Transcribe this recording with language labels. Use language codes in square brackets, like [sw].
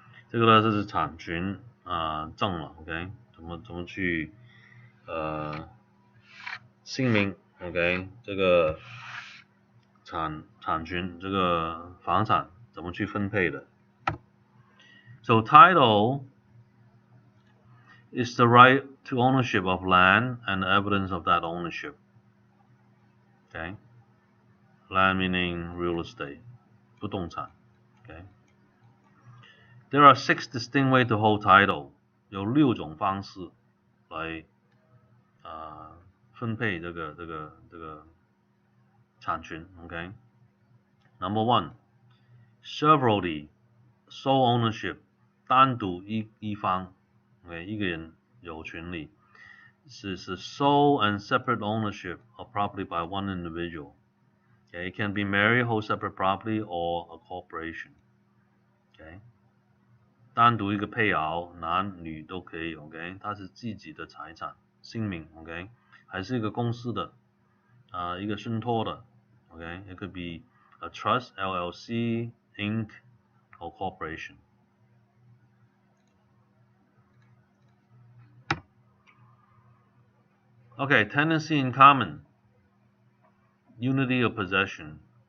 [zh] 这个呢，这是产权证了 ，OK， 怎么去姓名 ，OK， 这个产权这个房产怎么去分配的 ？ [en] So title is the right to ownership of land and evidence of that ownership. Okay, land meaning real estate, 不动产。 Okay, there are 6 distinct ways to hold title. [zh] 有6种方式来分配这个产权。 [en] Okay, number 1, severally, sole ownership, [zh] 单独一方。 Okay, 一个人有权利。 [en] 是 sole and separate ownership of property by one individual. Okay, it can be married, hold separate property, or a corporation. [zh] Okay, 单独一个配偶，男女都可以。 OK， 它是自己的财产，姓名。OK， 还是一个公司的，一个信托的。 [en] OK， it could be a trust, LLC, Inc, or corporation. Okay, tenancy in common, unity of possession.